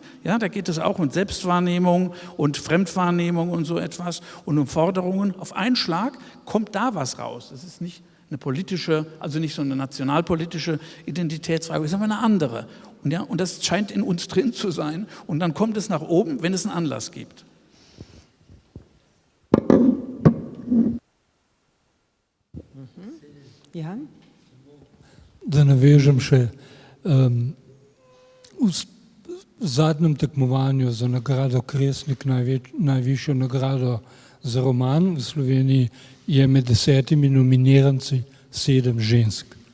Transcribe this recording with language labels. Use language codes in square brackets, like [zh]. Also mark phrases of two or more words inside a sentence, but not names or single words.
[de] Ja, da geht es auch um Selbstwahrnehmung und Fremdwahrnehmung und so etwas und um Forderungen. Auf einen Schlag kommt da was raus. Das ist nicht eine politische, also nicht so eine nationalpolitische Identitätsfrage, es ist aber eine andere. Und das scheint in uns drin zu sein. Und dann kommt es nach oben, wenn es einen Anlass gibt. Jan? [sl] Da navežem še v zadnjem tekmovanju za nagrado Kresnik, najvišjo nagrado za roman v Sloveniji, je med 10 nominiranci 7 žensk.